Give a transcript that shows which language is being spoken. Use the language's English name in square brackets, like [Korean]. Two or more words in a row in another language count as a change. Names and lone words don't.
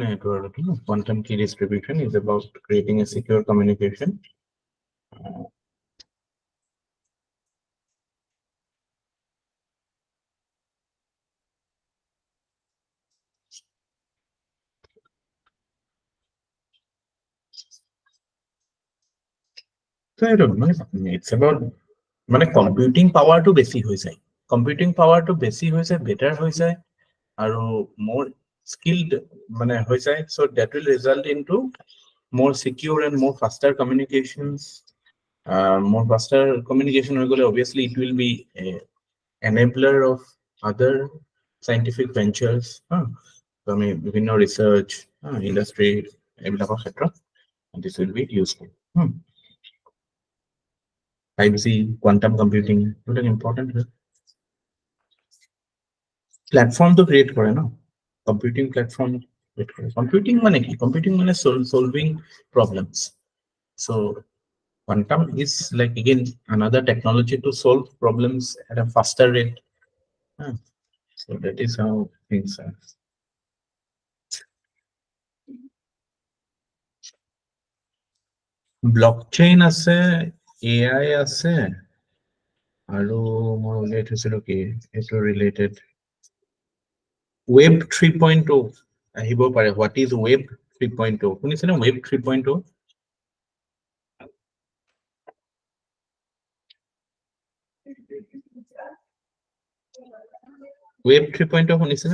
[Assamese] এইটো আৰু কি, [English] quantum key distribution is about creating a secure communication. So I don't know, it's about [Assamese] মানে কম্পিউটিং পাৱাৰটো বেছি হৈ যায়, কম্পিউটিং পাৱাৰটো বেছি হৈ যায়, বেটাৰ হৈ যায়, আৰু [English] more skilled [Assamese] মানে হৈ যায়, [English] so that will result into more secure and more faster communications. More faster communication [Assamese] হৈ গ'লে [English] obviously it will be a enabler of other scientific ventures, so [Assamese] আমি বিভিন্ন [English] research, industry [Assamese] এইবিলাকৰ ক্ষেত্ৰত [English] this will be useful. [Bangla] 5G, [English] quantum computing, [Bangla] এটা important প্ল্যাটফর্ম তো ক্রিয়েট করে না, [English] computing platform [Bangla] ক্রিয়েট করে। কম্পিউটিং মানে কি? [English] কম্পিউটিং মানে solving problems. So quantum is like again another technology to solve problems at a faster rate. So that is how things are. [Assamese] Blockchain আছে, AI আছে, আৰু মই উলিয়াই থৈছিলো কি এইটো ৰিলেটেড Web 3.0 আহিব পাৰে। [English] What is Web 3.0? শুনিছেনে Web 3.0? Web 3.0 শুনিছেনে?